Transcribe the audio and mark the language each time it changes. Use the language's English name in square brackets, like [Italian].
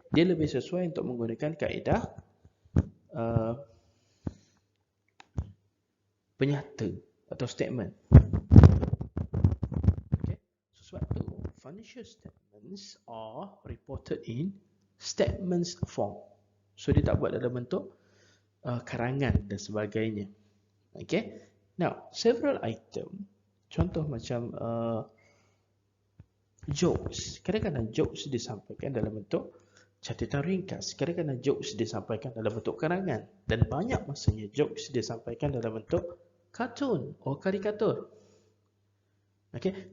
[Malay] Dia lebih sesuai untuk menggunakan kaedah penyata atau statement. [English] Okay? So, [Malay] sebab tu, [English] financial statements are reported in statements form. [Malay] So dia tak buat dalam bentuk karangan dan sebagainya. [English] Okay? Now, several item, [Malay] contoh macam [English] jokes. [Malay] Kadang-kadang jokes disampaikan dalam bentuk catatan ringkas. Kadang-kadang jokes disampaikan dalam bentuk karangan. Dan banyak masanya jokes disampaikan dalam bentuk kartun atau karikatur. Okay?